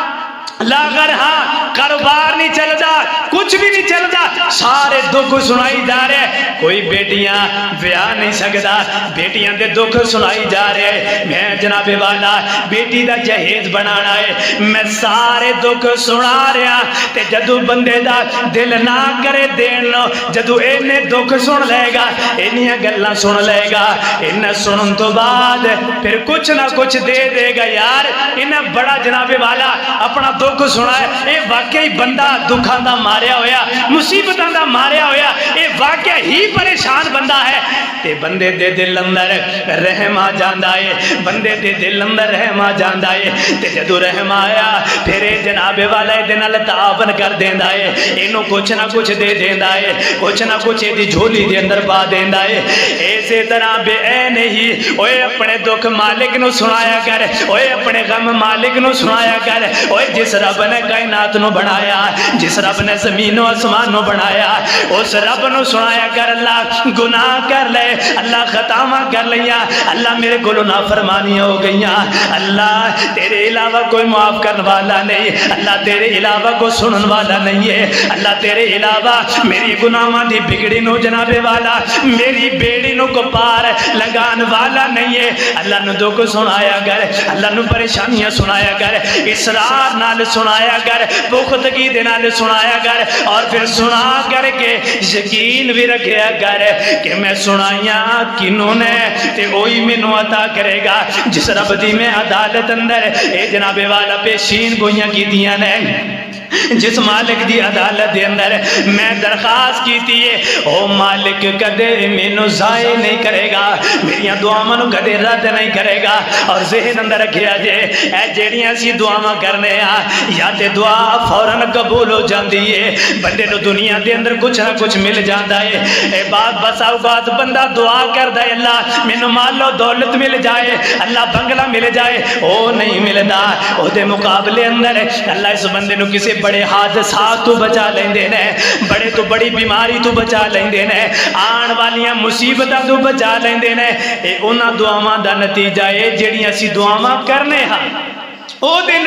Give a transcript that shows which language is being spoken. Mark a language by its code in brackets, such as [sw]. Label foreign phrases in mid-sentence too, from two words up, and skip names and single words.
[pa] لاغر ہاں [ur] کاروبار نہیں چلتا کچھ بھی نہیں چلتا [pa] سارے دکھ سنائی جا رہے کوئی بیٹیاں بیاہ نہیں سکتا بیٹیاں دے دکھ سنائی جا رہے میں جناب والا بیٹی دا جہیز بنانا ہے میں سارے دکھ سنا رہا تے جدو بندے دا دل نہ کرے دین لو جدو اینے دکھ سن لے گا اینیاں گلاں سن لے گا انہیں سنن تو بعد پھر کچھ نہ کچھ دے گا یار انہیں بڑا جناب والا اپنا دکھ سنا ہے اے واقعی بندہ دکھاں دا ماریا ہویا مصیبتاں دا ماریا ہویا اے واقعی ہی پریشان بندہ ہے تے بندے دے دل اندر رحم آ جاندا ہے بندے دے دل اندر رحم آ جاندا ہے تے جدو رحم آیا پھر اے جناب والا دے نال تعاون کر دیندا ہے اینو کچھ نہ کچھ دے دیندا ہے کچھ نہ کچھ دی جھولی دے اندر پا دیندا ہے اسی طرح بے عین ہی اوے اپنے دکھ مالک نو سنایا کر اوے اپنے غم مالک نو سنایا کر اوے جس رب نے کائنات نو بنایا جس رب نے زمین و آسمان نو بنایا اس رب نو سنایا کر اللہ گناہ کر لے اللہ خطاواں کر لیا اللہ میرے کولوں نافرمانیاں ہو گئیاں اللہ تیرے علاوہ کوئی معاف کرنے والا نہیں اللہ تیرے علاوہ کوئی سنن والا نہیں ہے اللہ تیرے علاوہ میری گناہاں دی بگڑی نو جناب والا میری بیڑی نو کو پار لگان والا نہیں ہے اللہ نو دکھ سنایا کر اللہ نو پریشانیاں سنایا کر اسرار نال سنایا کر پختگی دے نال سنایا کر اور پھر سنا کر کے یقین بھی رکھیا کر کہ میں سنائیاں کنوں نے تے وہی مینوں عطا کرے گا جس رب دی میں عدالت اندر اے جناب والا پیشین گوئیاں کیتیاں نے جس مالک دی عدالت دے اندر میں درخواست کیتی ہے او مالک کدے مینوں ضائع نہیں کرے گا میریاں دعاواں نو کدے رد نہیں کرے گا اور ذہن اندر رکھیا جے اے جیڑیاں اسی دعاواں کرنے ہاں یا تے دعا فوراً قبول ہو جاندی ہے بندے نو دنیا دے اندر کچھ نہ کچھ مل جاندا ہے اے بات بس اوقات بندہ دعا کردا ہے اللہ مینوں مال و دولت مل جائے اللہ بنگلہ مل جائے او نہیں ملدا او دے مقابلے اندر اللہ اس بندے نو کسی بڑے حادثات تو بچا لیندے نے بڑے تو بڑی بیماری تو بچا لیندے نے آن والیاں مصیبتاں تو بچا لیندے نے اے انہاں دعاواں دا نتیجہ ہے جڑیاں اسی دعاواں کرنے ہاں او دن